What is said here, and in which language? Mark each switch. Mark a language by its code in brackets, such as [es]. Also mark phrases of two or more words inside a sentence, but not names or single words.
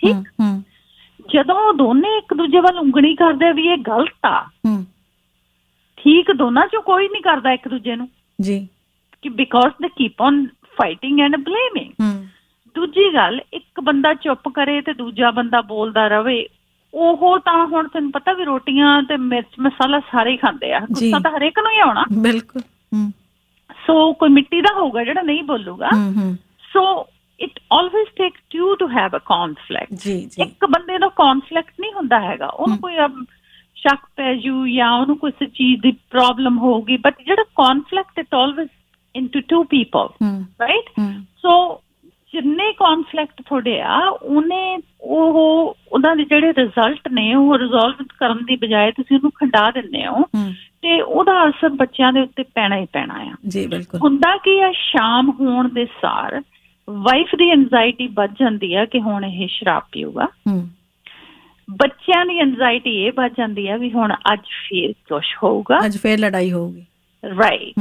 [pa] ਠੀਕ, ਜਦੋਂ ਦੋਨੇ ਇੱਕ ਦੂਜੇ ਵੱਲ ਉਂਗਲੀ ਕਰਦੇ ਵੀ ਇਹ ਗਲਤ ਆ, ਠੀਕ, ਦੋਨਾਂ ਚੋਂ ਕੋਈ ਨਹੀਂ ਕਰਦਾ ਇੱਕ ਦੂਜੇ ਨੂੰ ਜੀ, ਕਿ [en] because they keep on fighting and blaming. [pa] ਦੂਜੀ ਗੱਲ, ਇੱਕ ਬੰਦਾ ਚੁੱਪ ਕਰੇ ਤੇ ਦੂਜਾ ਬੰਦਾ ਬੋਲਦਾ ਰਵੇ, ਉਹ ਤਾਂ ਹੁਣ ਤੈਨੂੰ ਪਤਾ ਵੀ ਰੋਟੀਆਂ ਤੇ ਮਿਰਚ ਮਸਾਲਾ ਸਾਰੇ ਹੀ ਖਾਂਦੇ ਆ, ਗੁੱਸਾ ਤਾਂ ਹਰੇਕ ਨੂੰ ਹੀ ਆਉਣਾ। ਬਿਲਕੁਲ। ਸੋ ਕੋਈ ਮਿੱਟੀ ਦਾ ਹੋਊਗਾ ਜਿਹੜਾ ਨਹੀਂ ਬੋਲੂਗਾ। [en] ਸੋ it always takes two to have a conflict। [pa] ਇੱਕ ਬੰਦੇ ਦਾ conflict ਨਹੀਂ ਹੁੰਦਾ ਹੈਗਾ, ਉਹਨੂੰ ਕੋਈ ਸ਼ੱਕ ਪੈ ਜੂ ਜਾਂ ਉਹਨੂੰ ਕਿਸੇ ਚੀਜ਼ ਦੀ ਪ੍ਰੋਬਲਮ ਹੋਊਗੀ, ਬਟ ਜਿਹੜਾ conflict [en] it always into two people, right? [pa] So ਜਿੰਨੇ conflict ਤੁਹਾਡੇ ਆ ਉਹਨਾਂ ਦੇ ਜਿਹੜੇ ਰਿਜ਼ਲਟ ਨੇ ਉਹ ਰਿਜ਼ੋਲਵ ਕਰਨ ਦੀ ਬਜਾਏ ਤੁਸੀਂ ਉਹਨੂੰ ਖੰਡਾ ਦਿੰਦੇ ਹੋ ਤੇ ਉਹਦਾ ਅਸਰ ਬੱਚਿਆਂ ਦੇ ਉੱਤੇ ਪੈਣਾ ਹੀ ਪੈਣਾ ਆ ਜੀ। ਬਿਲਕੁਲ। ਹੁੰਦਾ ਕੀ ਆ, ਸ਼ਾਮ ਹੋਣ ਦੇ ਸਾਰ ਵਾਈਫ ਦੀ ਐਨਜ਼ਾਈਟੀ ਵੱਧ ਜਾਂਦੀ ਆ ਕਿ ਹੁਣ ਇਹ ਸ਼ਰਾਬ ਪੀਊਗਾ, ਬੱਚਿਆਂ ਦੀ ਐਨਜ਼ਾਈਟੀ ਇਹ ਵੱਧ ਜਾਂਦੀ ਆ ਵੀ ਹੁਣ ਅੱਜ ਫੇਰ ਕੁਛ ਹੋਊਗਾ, ਅੱਜ ਫੇਰ ਲੜਾਈ ਹੋਊਗੀ, ਰਾਈਟ।